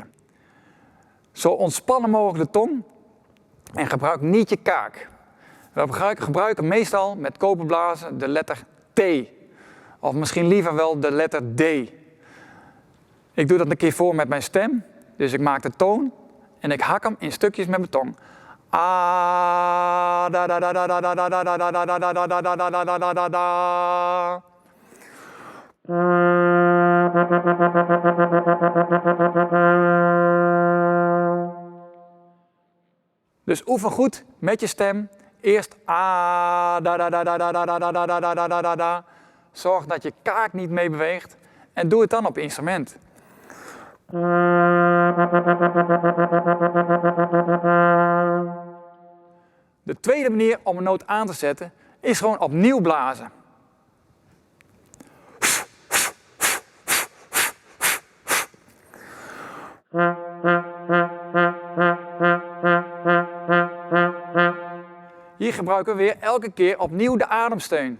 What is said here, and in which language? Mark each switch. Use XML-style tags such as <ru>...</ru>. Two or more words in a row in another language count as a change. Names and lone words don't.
<nl>Zo ontspannen mogelijk de tong en gebruik niet je kaak. We gebruiken meestal met koperblazen de letter T. Of misschien liever wel de letter D. Ik doe dat een keer voor met mijn stem. Dus ik maak de toon en ik hak hem in stukjes met mijn tong. A da da da da da da da da da da da da da da da da da da da. Dus oefen goed met je stem. Eerst a da da da da da da da da da da da da da. Zorg dat je kaak niet mee beweegt en doe het dan op instrument. De tweede manier om een noot aan te zetten is gewoon opnieuw blazen. Hier gebruiken we weer elke keer opnieuw de ademsteun.</nl>